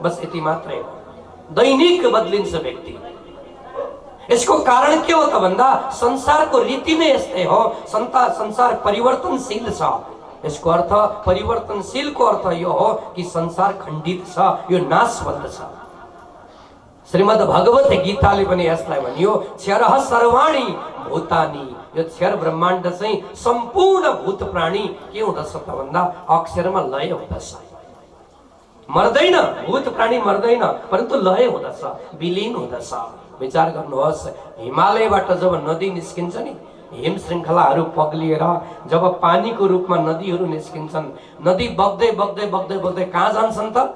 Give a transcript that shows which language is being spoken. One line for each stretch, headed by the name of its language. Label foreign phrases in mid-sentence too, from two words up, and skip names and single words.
Nepali: बस यति मात्रै, दैनिक बदलिन्छ व्यक्ति। यसको कारण के हो त भन्दा संसारको रीति नै यस्तै हो, संसार परिवर्तनशील छ। यसको अर्थ परिवर्तनशीलको अर्थ यो हो कि संसार खण्डित छ, यो नाशवन्त छ। श्रीमद् भगवत गीताले पनि यसलाई भनियो
Sanskrit: क्षरः सर्वाणि भूतानि।
Nepali: यो क्षर ब्रह्माण्ड चाहिँ सम्पूर्ण भूत प्राणी के हुँदछ त भन्दा अक्षरमा लय हुँदछ, मर्दैन। भूत प्राणी मर्दैन, परन्तु लय हुँदछ, विलीन हुँदछ। विचार गर्नुहोस्, हिमालयबाट जब नदी निस्किन्छ नि, हिम श्रृङ्खलाहरू पग्लिएर जब पानीको रूपमा नदीहरू निस्किन्छन्, नदी बग्दै बग्दै बग्दै बग्दै कहाँ जान्छन् त?